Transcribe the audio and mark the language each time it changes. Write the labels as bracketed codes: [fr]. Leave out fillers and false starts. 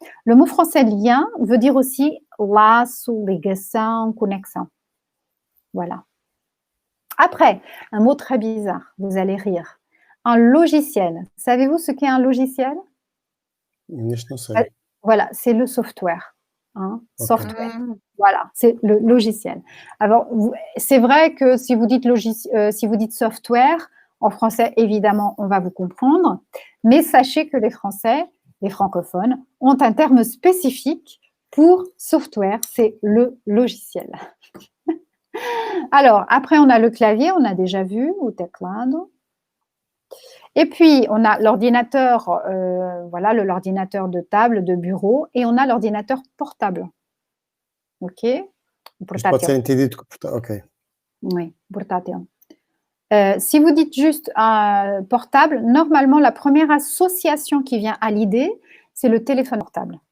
[fr] Le mot français lien veut dire aussi [pt] laço, ligação, conexão. [fr] Voilà. Après, un mot très bizarre, vous allez rire. Un logiciel. Savez-vous ce qu'est un logiciel? Voilà, c'est le software. Hein, okay. Software. Voilà, c'est le logiciel. Alors, c'est vrai que si vous dites software, en français, évidemment, on va vous comprendre. Mais sachez que les Français, les francophones, ont un terme spécifique pour software, c'est le logiciel. Alors, après, on a le clavier, on a déjà vu, [pt] o teclado. [fr] Et puis, on a l'ordinateur, voilà, l'ordinateur de table, de bureau, et on a l'ordinateur portable. OK? [pt] Isto pode ser entendido como ok. [fr] Oui, portátil. Si vous dites juste portable, normalement, la première association qui vient à l'idée, c'est le téléphone portable.